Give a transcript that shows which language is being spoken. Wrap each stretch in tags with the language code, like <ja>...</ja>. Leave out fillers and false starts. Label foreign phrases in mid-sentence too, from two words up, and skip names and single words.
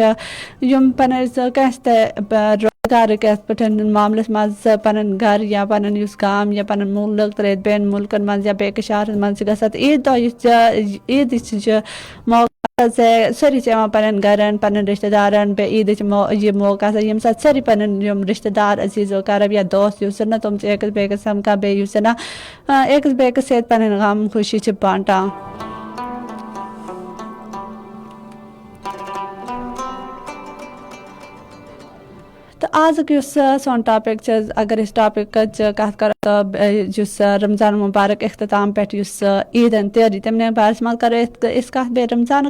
<ks>یِم پنٕنۍ کٲنٛسہِ تہِ روزگارٕکۍ یتھ پٲٹھۍ معاملس منٛز پنُن گھرٕ یا پنُن یُس گام یا پنُن مُلک ترٲیِتھ بیٚیَن مُلکن منٛز یا بیٚکِس شہرس منٛز چھِ گژھان تہٕ عیٖد دۄہ یُس عیٖدٕچ چھِ موقع سٲری چھِ یِوان پننٮ۪ن گرن پننٮ۪ن رشتہٕ دارن بیٚیہِ عیٖدٕچ یہِ موقع آسان ییٚمہِ ساتہٕ سٲری پنٕنۍ یِم رشتہٕ دار عزیٖز و کرب یا دوست یُس نا تِم چھِ أکِس بیٚکِس سمکھان بیٚیہِ یُس نا أکِس بیٚکِس سۭتۍ پنٕنۍ غم خوشی چھِ بانٹان. تہٕ آزُک یُس سون ٹاپِک چھِ اگر أسۍ ٹاپِکٕچ کتھ کرو تہٕ یُس رمضان مُبارک اختتام پٮ۪ٹھ یُس عیٖدن تیٲری تمہِ بارس منٛز کرو أسۍ کتھ بیٚیہِ رمضانُک</ks>